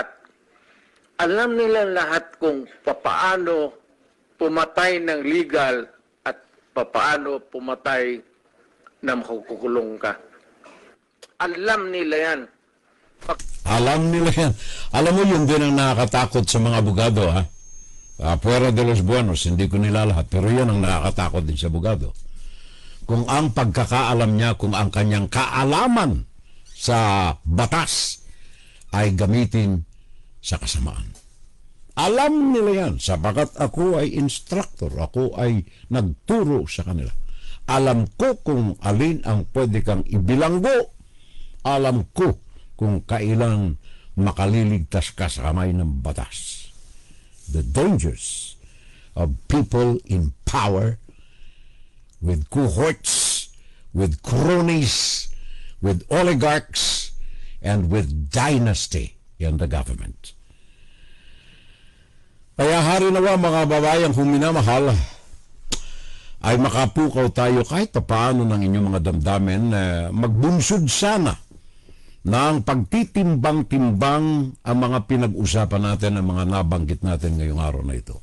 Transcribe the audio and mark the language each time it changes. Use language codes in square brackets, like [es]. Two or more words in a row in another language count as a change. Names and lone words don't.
[tl] Alam nila lahat kung papaano pumatay ng legal at papaano pumatay na makukulong ka. Alam nila yan. Alam nila yan. Alam mo, yun din ang nakakatakot sa mga abogado, ha? [es] Fuera de los buenos, [tl] hindi ko nila lahat, pero yan ang nakakatakot din sa abogado. Kung ang pagkakaalam niya, kung ang kanyang kaalaman sa batas ay gamitin sa kasamaan. Alam nila yan, sapagat ako ay instructor, ako ay nagturo sa kanila. Alam ko kung alin ang pwede kang ibilanggo. Alam ko kung kailang makaliligtas ka sa kamay ng batas. [en] The dangers of people in power, with cohorts, with cronies, with oligarchs, and with dynasty in the government. [tl] Kaya hari nawa mga babayang huminamahal, ay makapukaw tayo kahit paano ng inyong mga damdamin, magbunsod sana ng pagtitimbang-timbang ang mga pinag-usapan natin, ang mga nabanggit natin ngayong araw na ito.